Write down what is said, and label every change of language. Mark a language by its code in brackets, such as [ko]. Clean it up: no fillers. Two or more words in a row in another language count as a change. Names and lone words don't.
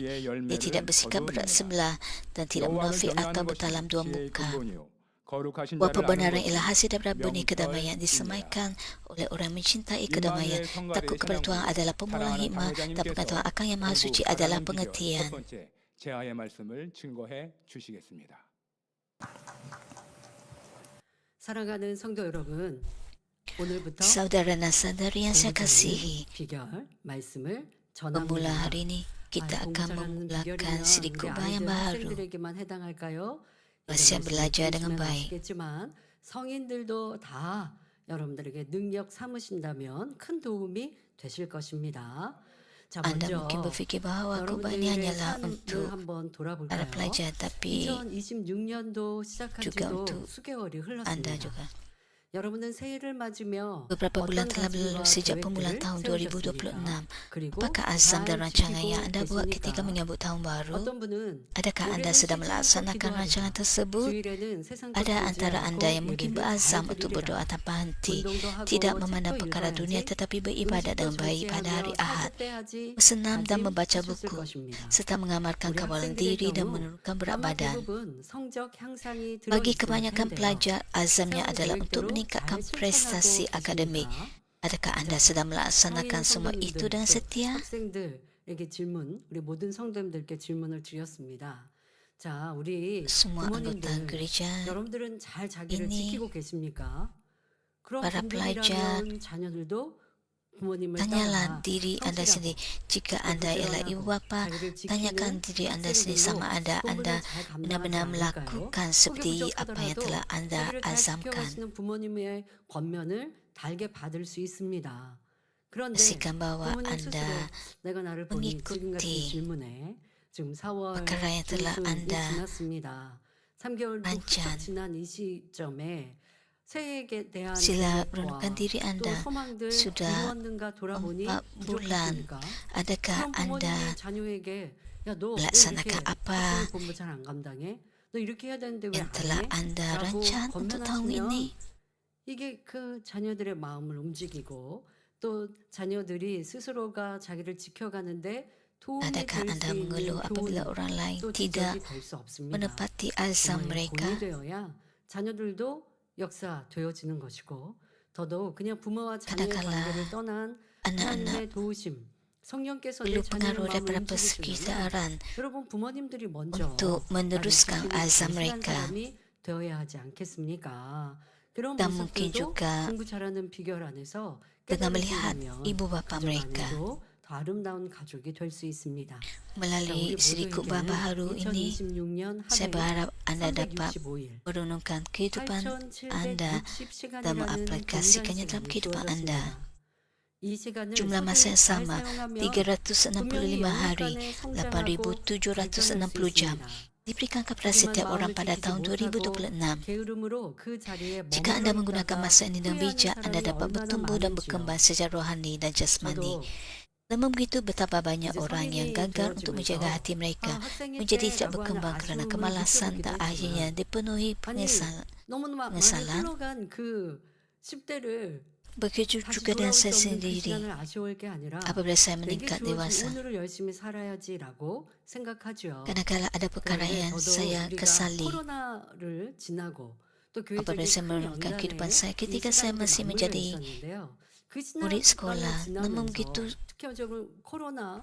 [ms] Dia tidak bersikap berat sebelah dan tidak munafik atau bertalam dua muka. Buah kebenaran ialah hasil daripada benih kedamaian disemaikan oleh orang mencintai kedamaian. Takut kepada Tuhan adalah pemulaan hikmah dan pengetahuan akan Yang Maha Suci adalah pengertian. [ko] 사랑하는 성도 여러분, 오늘부터 [ms] Saudara dan saudari yang saya kasihi, [ko] 비결 말씀을 [ms] pemula [ko] 전합니다. [ms] hari ini kita [ko] 공부 [ms] akan [ko] 잘하는 [ms] memulakan [ko] 비결이나 [ms] sedikit [ko] 우리 [ms] khotbah yang [ko] 아이들, [ms] baru. [ko] 학생들에게만 해당할까요? [ms] Masih belajar dengan baik. [ko] 아시겠지만 성인들도 다 여러분들에게 능력 삼으신다면 큰 도움이 되실 것입니다. 자, [ms] Anda [ko] 먼저 [ms] mungkin berfikir bahawa khotbah ini [ko] 여러분들의 [ms] hanyalah [ko] 삶을 [ms] untuk [ko] 한번 [ms] para [ko] 돌아볼까요? [ms] pelajar, tapi [ko] 2026년도 시작한 [ms] juga [ko] 지도 [ms] untuk [ko] 수개월이 [ms] Anda [ko] 흘렀습니다. [ms] juga. [ko] 여러분은 새해를 맞으며 [ms] Beberapa bulan [ko] 어떤 [ms] telah berlalu [ko] 다짐과 [ms] sejak permulaan [ko] 계획들을 [ms] tahun [ko] 세우셨습니까? [ms] 2026. [ko] 그리고 [ms] Apakah azam dan [ko] 잘 [ms] rancangan yang [ko] 지키고 [ms] Anda buat ketika [ko] 계십니까? [ms] menyambut tahun baru? [ko] 어떤 분은 [ms] Adakah Anda [ko] 올해는 [ms] sedang [ko] 실천코 [ms] melaksanakan rancangan [ko] 기도하리라. [ms] tersebut? [ko] 주일에는 세상 [ms] Ada [ko] 것을 [ms] antara [ko] 의지하고 [ms] Anda yang mungkin [ko] 예배를 잘 [ms] berazam untuk [ko] 드리리라. [ms] berdoa tanpa henti, [ko] 운동도 하고 [ms] tidak memandang [ko] 책도 [ms] perkara dunia [ko] 읽어야지, [ms] tetapi beribadat dengan [ko] 음식도 [ms] baik pada hari [ko] 절제하며 [ms] Ahad, [ko] 사죄해야지 [ms] bersenam dan membaca [ko] 다짐하셨을 [ms] buku, [ko] 것입니다. [ms] serta mengamalkan [ko] 우리 [ms] kawalan [ko] 학생들의 [ms] diri dan [ko] 경우 [ms] menurunkan berat [ko] 아마 [ms] badan. [ko] 대부분 성적 향상이 [ms] Bagi [ko] 들어있을 [ms] kebanyakan [ko] 텐데요. [ms] pelajar, azamnya [ko] 세운 [ms] adalah untuk [ko] 계획대로 [ms] meningkatkan [ko] 잘 [ms] prestasi [ko] 실천하고 [ms] akademik. [ko] 계십니까? [ms] Adakah Anda sedang melaksanakan [ko] 사랑하는 [ms] semua itu [ko] 성도님들, [ms] dengan [ko] 또 [ms] setia? [ko] 학생들에게 질문, 우리 모든 성도님들께 질문을 드렸습니다. 자, 우리 [ms] Semua anggota [ko] 부모님들, [ms] gereja, [ko] 여러분들은 잘 자기를 [ms] ini [ko] 지키고 계십니까? 그런 [ms] para pelajar, [ko] 분들이라면 자녀들도 부모님을 [ms] tanyalah [ko] 따라 [ms] diri Anda [ko] 성실하고 [ms] sendiri. Jika [ko] 또 [ms] Anda ialah ibu [ko] 부지런하고 [ms] bapa, [ko] 자기를 [ms] tanyakan [ko] 지키는 [ms] diri Anda sendiri sama [ko] 학생들로 [ms] ada Anda [ko] 공부를 잘 감당하지 [ms] benar-benar [ko] 않을까요? [ms] melakukan [ko] 속이 [ms] seperti apa yang [ko] 부족하더라도 [ms] telah Anda [ko] 자기를 잘 [ms] azamkan. [ko] 지켜가시는 부모님의 권면을 달게 받을 수 있습니다. 그런데 [ms] Pastikan bahawa [ko] 부모님 스스로 [ms] Anda [ko] 내가 나를 보니 지금 같은 [ms] mengikuti [ko] 질문에 지금 4월 [ms] perkara yang telah [ko] 중순이 [ms] Anda [ko] 지났습니다. 3개월도 훌쩍 [ms] rancang. [ko] 지난 이 시점에 새해에 대한 [ms] Sila [ko] 계획과 [ms] renungkan diri [ko] 또 [ms] Anda. [ko] 소망들 [ms] Sudah [ko] 이루었는가 돌아보니 [ms] 4 bulan. [ko] 부족했습니까? [ms] Adakah [ko] 그럼 [ms] Anda [ko] 부모님이 자녀에게 야, 너 왜 이렇게 [ms] melaksanakan apa [ko] 학교 공부 잘 안 감당해? 너 이렇게 해야 되는데 왜 [ms] yang [ko] 안 [ms] telah [ko] 해? [ms] Anda [ko] 라고 [ms] rancang untuk tahun ini? [ko] 권면하시면 이게 그 자녀들의 마음을 움직이고 또 자녀들이 스스로가 자기를 지켜가는데 도움이 [ms] Adakah [ko] 될 수 [ms] Anda [ko] 있는 [ms] mengeluh apabila [ko] 교훈 [ms] orang lain [ko] 또 [ms] tidak [ko] 지적이 될 수 없습니다. [ms] menepati azam [ko] 부모의 [ms] mereka? [ko] 본이 되어야 자녀들도 역사되어지는 것이고 더더욱 그냥 부모와 자녀의 [ms] Kadangkala [ko] 관계를 떠난 [ms] anak-anak [ko] 하나님의 도우심 성령께서 내 [ms] perlu [ko] 자녀의 [ms] pengaruh [ko] 마음을 [ms] daripada [ko] 움직이시면 [ms] persekitaran [ko] 여러분 부모님들이 먼저 [ms] untuk [ko] 나를 [ms] meneruskan [ko] 지키고 [ms] azam [ko] 결실한 [ms] mereka. [ko] 사람이 되어야 하지 않겠습니까? 그런 [ms] Dan mungkin [ko] 모습들도 [ms] juga [ko] 공부 잘하는 비결 안에서 [ms] dengan [ko] 깨달을 수 [ms] melihat [ko] 있으면 [ms] ibu bapa [ko] 가정 [ms] mereka. [ko] 안에도 더 아름다운 가족이 될 수 있습니다. 자, [ms] Melalui [ko] 우리 [ms] siri khutbah [ko] 모두에게는 [ms] baharu ini, [ko] 2026년 한 [ms] saya [ko] 해는 [ms] berharap Anda dapat [ko] 365일 [ms] merenungkan kehidupan Anda dan [ko] 8760시간이라는 [ms] mengaplikasikannya dalam kehidupan Anda. [ko] 이 시간을 [ms] Jumlah masa yang [ko] 잘 [ms] sama, [ko] 사용하면 [ms] 365 [ko] 분명히 [ms] hari, [ko] 영육간에 성장하고 [ms] 8,760 jam, diberikan kepada setiap orang pada tahun 2026. [ko] 게으름으로 그 자리에 [ms] Jika Anda [ko] 머물러 [ms] menggunakan [ko] 있다가 [ms] masa ini dengan [ko] 후회하는 [ms] bijak, Anda [ko] 사람이 [ms] dapat [ko] 얼마나 [ms] bertumbuh dan [ko] 많은지요. [ms] berkembang secara rohani dan jasmani. [ko] 저도 [ms] Namun begitu, betapa banyak [ko] 이제 [ms] orang yang [ko] 성인이 [ms] gagal untuk menjaga [ko] 되어지면서 [ms] hati mereka, [ko] 학생일 [ms] menjadi tidak [ko] 때라고 하는 [ms] berkembang kerana [ko] 아쉬움을 [ms] kemalasan dan [ko] 느껴보기도 [ms] akhirnya [ko] 했지만 [ms] dipenuhi [ko] 아니 너무 많이 [ms] penyesalan. [ko] 흘러간 그 10대를 [ms] Begitu [ko] 다시 [ms] juga dengan [ko] 돌아올 수 [ms] saya [ko] 없는 그 [ms] sendiri [ko] 시간을 아쉬워할 게 아니라 [ms] apabila saya [ko] 내게 [ms] meningkat [ko] 주어진 [ms] dewasa. [ko] 오늘을 열심히 살아야지라고 생각하죠. [ms] Kadang-kadang ada perkara [ko] 그런데 [ms] yang [ko] 더더욱 [ms] saya [ko] 우리가 [ms] kesali [ko] 코로나를 지나고 또 [ms] apabila [ko] 교회적인 [ms] saya [ko] 큰 [ms] merenungkan [ko] 연단에 [ms] kehidupan saya [ko] 이 [ms] ketika saya [ko] 시간도 [ms] masih [ko] 맞물려 [ms] menjadi [ko] 있었는데요. 그 [ms] murid [ko] 시간을 [ms] sekolah. Namun [ko] 지나면서 [ms] begitu [ko] 특히적으로 코로나